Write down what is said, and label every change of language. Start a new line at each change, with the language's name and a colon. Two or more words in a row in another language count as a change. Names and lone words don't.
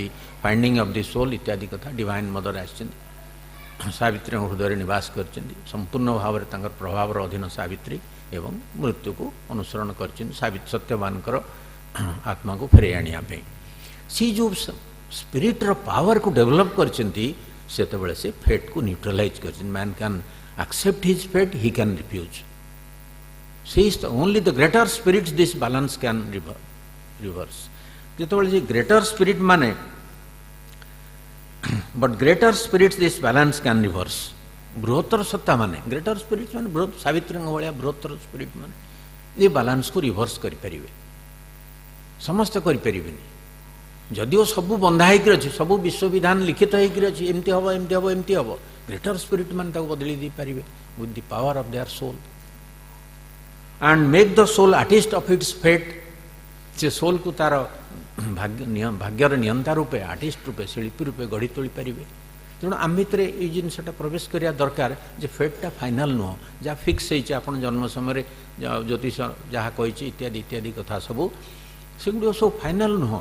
English: Finding of the Soul
Odia: ଇତ୍ୟାଦି କଥା
English: Divine Mother
Odia: ଆସିଛନ୍ତି, ସାବିତ୍ରୀଙ୍କ ହୃଦୟରେ ନିବାସ କରିଛନ୍ତି, ସମ୍ପୂର୍ଣ୍ଣ ଭାବରେ ତାଙ୍କର ପ୍ରଭାବର ଅଧୀନ ସାବିତ୍ରୀ ଏବଂ ମୃତ୍ୟୁକୁ ଅନୁସରଣ କରିଛନ୍ତି ସତ୍ୟବାନଙ୍କର ଆତ୍ମାକୁ ଫେରାଇ ଆଣିବା ପାଇଁ। ସେ ଯେଉଁ ସ୍ପିରିଟ୍ର ପାୱାରକୁ ଡେଭଲପ୍ କରିଛନ୍ତି, ସେତେବେଳେ ସେ ଫେଟ୍କୁ ନ୍ୟୁଟ୍ରାଲାଇଜ୍ କରିଛନ୍ତି।
English: Man can accept his fate, he can refuse. Only the greater spirits this balance can reverse.
Odia: ଯେତେବେଳେ ଯେ
English: greater spirit ମାନେ but greater spirits this balance can reverse.
Odia: ବୃହତ୍ତର ସତ୍ତା ମାନେ,
English: greater spirit
Odia: ମାନେ ସାବିତ୍ରୀଙ୍କ ଭଳିଆ ବୃହତ୍ତର ସ୍ପିରିଟ୍ ମାନେ ଏ ବାଲାନ୍ସକୁ ରିଭର୍ସ କରିପାରିବେ। ସମସ୍ତେ କରିପାରିବେନି। ଯଦିଓ ସବୁ ବନ୍ଧା ହେଇକି ଅଛି, ସବୁ ବିଶ୍ୱବିଧାନ ଲିଖିତ ହେଇକି ଅଛି, ଏମିତି ହେବ ଏମିତି ହେବ ଏମିତି ହେବ,
English: greater spirit
Odia: ମାନେ ତାକୁ ବଦଳି ଦେଇପାରିବେ
English: with the power of their soul and make the soul artist of its fate.
Odia: ସେ ସୋଲ୍କୁ ତାର ଭାଗ୍ୟର ନିୟନ୍ତା ରୂପେ, ଆର୍ଟିଷ୍ଟ ରୂପେ, ଶିଳ୍ପୀ ରୂପେ ଗଢ଼ି ତୋଳି ପାରିବେ। ତେଣୁ ଆମ ଭିତରେ ଏଇ ଜିନିଷଟା ପ୍ରବେଶ କରିବା ଦରକାର ଯେ ଫେଟ୍ଟା ଫାଇନାଲ୍ ନୁହଁ, ଯାହା ଫିକ୍ସ ହେଇଛି ଆପଣ ଜନ୍ମ ସମୟରେ ଜ୍ୟୋତିଷ ଯାହା କହିଛି ଇତ୍ୟାଦି ଇତ୍ୟାଦି କଥା ସବୁ, ସେଗୁଡ଼ିକ ସବୁ ଫାଇନାଲ୍ ନୁହଁ।